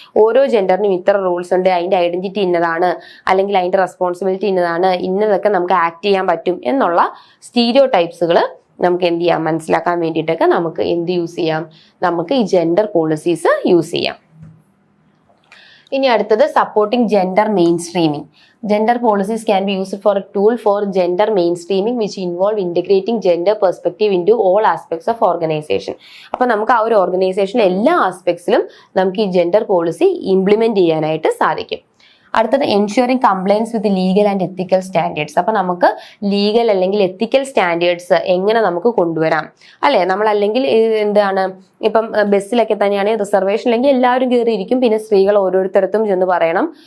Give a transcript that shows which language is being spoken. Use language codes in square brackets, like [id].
[ml] ഓരോ ജെൻഡറിനും ഇത്ര റൂൾസ് ഉണ്ട്, അതിന്റെ ഐഡന്റിറ്റി ഇന്നതാണ്, അല്ലെങ്കിൽ അതിന്റെ റെസ്പോൺസിബിലിറ്റി ഇന്നതാണ്, ഇന്നതൊക്കെ നമുക്ക് ആക്ട് ചെയ്യാൻ പറ്റും എന്നുള്ള സ്റ്റീരിയോടൈപ്സുകൾ നമുക്ക് എന്ത് ചെയ്യാം, മനസ്സിലാക്കാൻ വേണ്ടിയിട്ടൊക്കെ നമുക്ക് എന്ത് യൂസ് ചെയ്യാം, നമുക്ക് ഈ ജെൻഡർ പോളിസീസ് യൂസ് ചെയ്യാം. ഇനി അടുത്തത് [en] Supporting gender mainstreaming. Gender policies can be used for a tool for gender mainstreaming which involve integrating gender perspective into all aspects of organization. [ml] അപ്പോൾ നമുക്ക് ആ ഒരു ഓർഗനൈസേഷനിലെ എല്ലാ ആസ്പെക്ട്സിലും നമുക്ക് ഈ ജെൻഡർ പോളിസി ഇംപ്ലിമെന്റ് ചെയ്യാനായിട്ട് സാധിക്കും. അടുത്തത് [en] Ensuring compliance with legal and ethical standards. [ml] അപ്പൊ നമുക്ക് ലീഗൽ അല്ലെങ്കിൽ എത്തിക്കൽ സ്റ്റാൻഡേർഡ്സ് എങ്ങനെ നമുക്ക് കൊണ്ടുവരാം, അല്ലെ? നമ്മൾ അല്ലെങ്കിൽ എന്താണ്, ഇപ്പം ബസ്സിലൊക്കെ തന്നെയാണെങ്കിൽ റിസർവേഷൻ അല്ലെങ്കിൽ എല്ലാവരും കയറിയിരിക്കും, പിന്നെ സ്ത്രീകൾ ഓരോരുത്തരത്തും ചെന്ന് പറയണം.